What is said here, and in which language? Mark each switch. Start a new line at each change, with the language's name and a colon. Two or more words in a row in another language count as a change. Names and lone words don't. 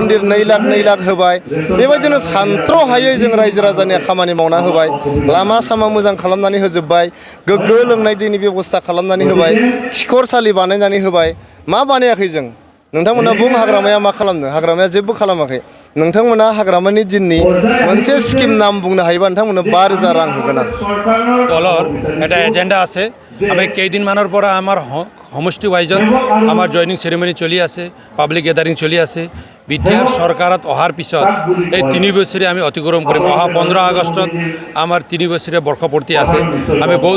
Bodo: 2 लाख होबाय बेबायदिनो सानथ्र'हायै जों रायजो राजानि खामानि मावना होबाय लामा सामा मोजां खालामनानै होजोब्बाय गोग्गो लोंनाय दैनि बेबस्था खालामनानै होबाय खिखरसालि बानायनानै होबाय मा बानायाखै जों नोंथांमोना बुं हाग्रामाया मा खालामनो हाग्रामाया जेबो खालामाखै नोंथांमोना हाग्रामानि दिननि मोनसे स्किम नाम बुंनो हायोबा नोंथांमोननो 5,000 रां होगोन आं
Assamese: দলৰ এটা এজেণ্ডা আছে আমি কেইদিনমানৰ পৰা আমাৰ সমষ্টি ৱাইজত আমাৰ
English: joining ceremony
Assamese: চলি আছে
English: public gathering
Assamese: চলি আছে বিটিআৰ চৰকাৰত অহাৰ পিছত এই 3 বছৰে আমি অতিক্ৰম কৰিম অহা 15 আগষ্টত আমাৰ 3 বছৰে বৰ্ষপূৰ্তি আছে আমি বহুত